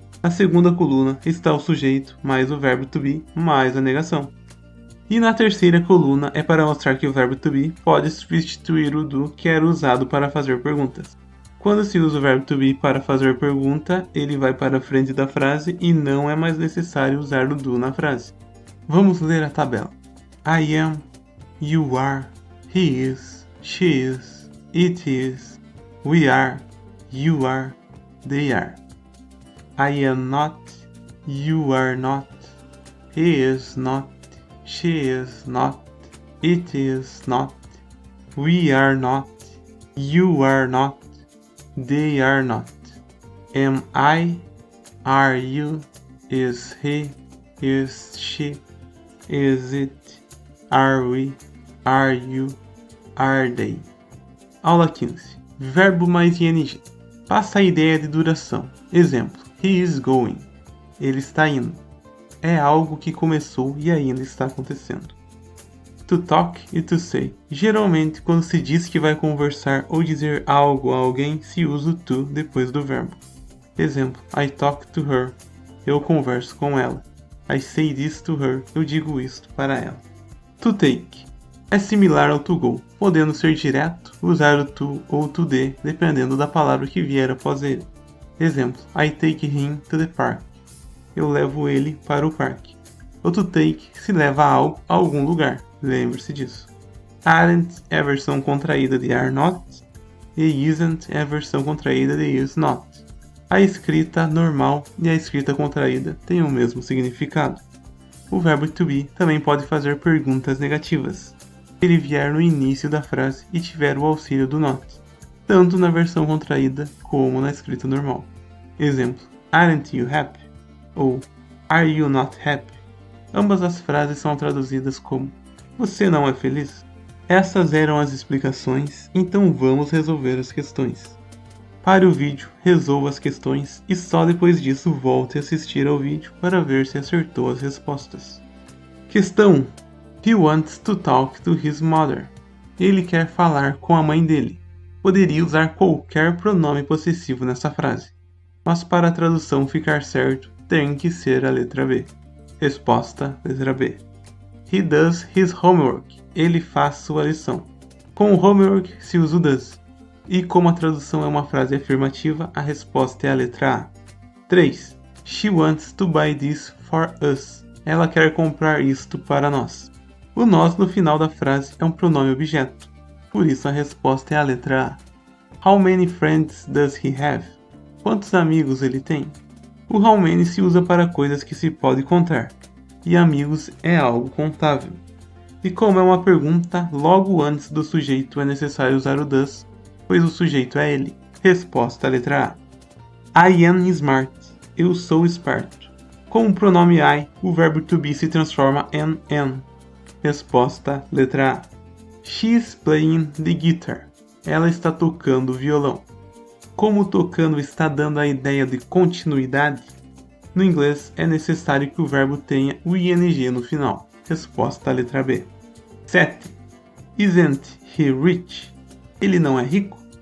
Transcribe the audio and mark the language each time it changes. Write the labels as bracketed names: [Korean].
[Portuguese] Na segunda coluna está o sujeito mais o verbo to be mais a negação. E na terceira coluna é para mostrar que o verbo to be pode substituir o do que era usado para fazer perguntas. Quando se usa o verbo to be para fazer pergunta, ele vai para a frente da frase e não é mais necessário usar o do na frase. Vamos ler a tabela. [English] I am, you are, he is, she is, it is, we are, you are, they are. I am not, you are not, he is not, she is not, it is not, we are not, you are not, they are not. Am I, are you, is he, is she, is it, are we, are you, are they. [Portuguese] Aula 15. Verbo mais ing. Passa a ideia de duração. Exemplo: [English] he is going. [Portuguese] Ele está indo. É algo que começou e ainda está acontecendo. To talk e to say. Geralmente, quando se diz que vai conversar ou dizer algo a alguém, se usa o to depois do verbo. Exemplo: [English] I talk to her. [Portuguese] Eu converso com ela. [English] I say this to her. [Portuguese] Eu digo isto para ela. To take. É similar ao to go, podendo ser direto, usar o to ou to the, dependendo da palavra que vier após ele. [English] Exemplo: I take him to the park. [Portuguese] Eu levo ele para o parque. O to take se leva algo a algum lugar, lembre-se disso. Aren't é a versão contraída de are not, e isn't é a versão contraída de is not. A escrita normal e a escrita contraída têm o mesmo significado. O verbo to be também pode fazer perguntas negativas, se ele vier no início da frase e tiver o auxílio do not, tanto na versão contraída como na escrita normal. Exemplo: [English] Aren't you happy? [Portuguese] Ou [English] Are you not happy? [Portuguese] Ambas as frases são traduzidas como Você não é feliz? Essas eram as explicações, então vamos resolver as questões. Pare o vídeo, resolva as questões e só depois disso volte a assistir ao vídeo para ver se acertou as respostas. Questão: [English] He wants to talk to his mother. [Portuguese] Ele quer falar com a mãe dele. Poderia usar qualquer pronome possessivo nessa frase, mas para a tradução ficar certo, tem que ser a letra B. Resposta: letra B. [English] He does his homework. [Portuguese] Ele faz sua lição. Com o homework se usa o does. E como a tradução é uma frase afirmativa, a resposta é a letra A. 3. [English] She wants to buy this for us. [Portuguese] Ela quer comprar isto para nós. O nós no final da frase é um pronome objeto. Por isso a resposta é a letra A. [English] How many friends does he have? [Portuguese] Quantos amigos ele tem? O how many se usa para coisas que se pode contar. E amigos é algo contável. E como é uma pergunta, logo antes do sujeito é necessário usar o does, pois o sujeito é ele. Resposta letra A. [English] I am smart. [Portuguese] Eu sou esperto. Com o pronome I, o verbo to be se transforma em am. Resposta letra A. [English] She is playing the guitar. [Portuguese] Ela está tocando violão. Como tocando está dando a ideia de continuidade, no inglês é necessário que o verbo tenha o ing no final. Resposta letra B. 7. [English] Isn't he rich? [Portuguese] Ele não é rico?